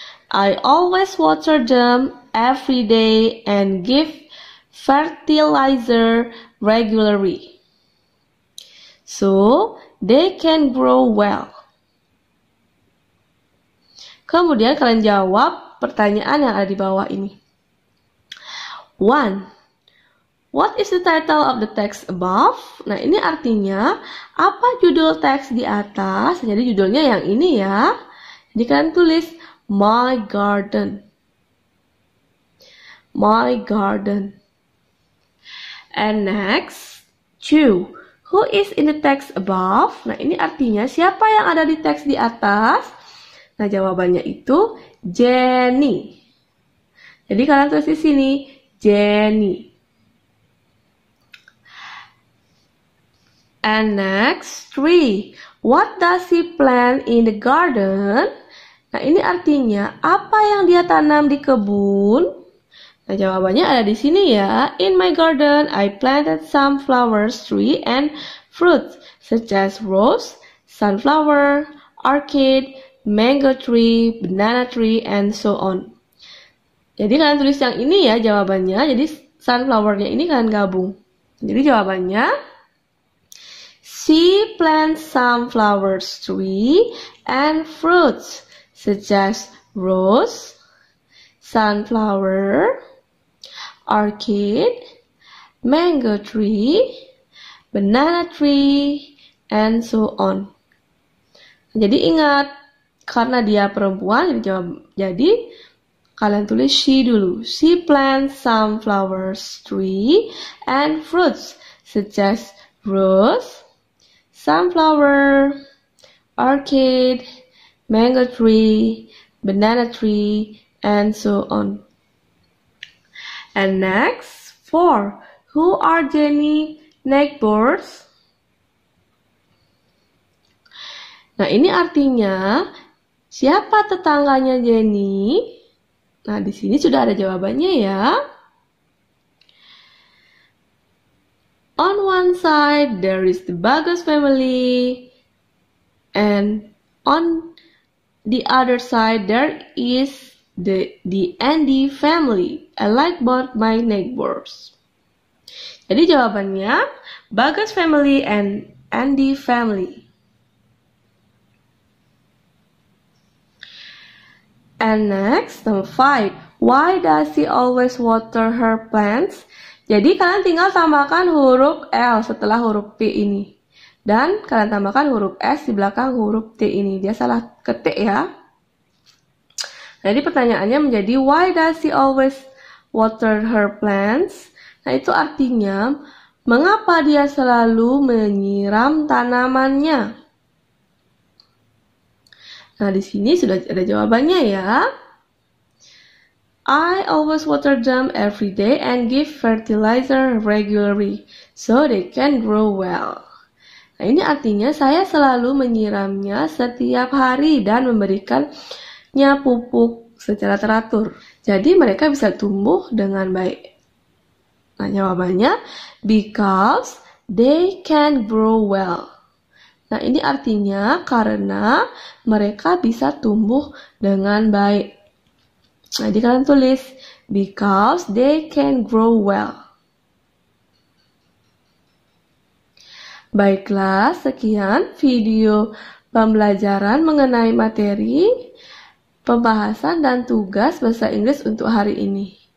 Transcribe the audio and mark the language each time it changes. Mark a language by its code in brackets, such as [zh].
[en] I always water them every day and give fertilizer regularly, so they can grow well. [id] Kemudian kalian jawab pertanyaan yang ada di bawah ini. 1. [en] What is the title of the text above? [id] Nah, ini artinya apa judul teks di atas? Jadi judulnya yang ini ya. Jadi kalian tulis My Garden. [en] My Garden. And next, 2. Who is in the text above? [id] Nah, ini artinya siapa yang ada di teks di atas? Nah, jawabannya itu Jenny. Jadi kalian tulis di sini Jenny. [en] And next, 3. What does he plant in the garden? [id] Nah, ini artinya apa yang dia tanam di kebun? Nah, jawabannya ada di sini ya. [en] In my garden, I planted some flowers, tree, and fruits such as rose, sunflower, orchid, mango tree, banana tree, and so on. [id] Jadi kalian tulis yang ini ya jawabannya. Jadi sunflower-nya ini kalian gabung. Jadi jawabannya [en] she plants some flowers, tree, and fruits such as rose, sunflower, orchid, mango tree, banana tree, and so on. [id] Jadi ingat, karena dia perempuan, jadi kalian tulis she dulu. [en] She plants some flowers, tree, and fruits such as rose, sunflower, orchid, mango tree, banana tree, and so on. And next, 4. Who are Jenny's neighbors? [id] Nah, ini artinya siapa tetangganya Jenny? Nah, di sini sudah ada jawabannya ya. [en] On one side there is the Bagus family, and on the other side there is the Andy family. I like both my neighbors. [id] Jadi jawabannya [en] Bagus family and Andy family. And next, number 5. Why does she always water her plants? [id] Jadi kalian tinggal tambahkan huruf L setelah huruf P ini. Dan kalian tambahkan huruf S di belakang huruf T ini. Dia salah ketik ya. Jadi pertanyaannya menjadi [en] why does she always water her plants? [id] Nah, itu artinya mengapa dia selalu menyiram tanamannya? Nah, di sini sudah ada jawabannya ya. [en] I always water them every day and give fertilizer regularly so they can grow well. [id] Nah, ini artinya saya selalu menyiramnya setiap hari dan memberikannya pupuk secara teratur. Jadi mereka bisa tumbuh dengan baik. Nah, jawabannya [en] because they can grow well. [id] Nah, ini artinya karena mereka bisa tumbuh dengan baik. Nah, jadi kalian tulis [en] because they can grow well. [id] Baiklah, sekian video pembelajaran mengenai materi, pembahasan, dan tugas bahasa Inggris untuk hari ini.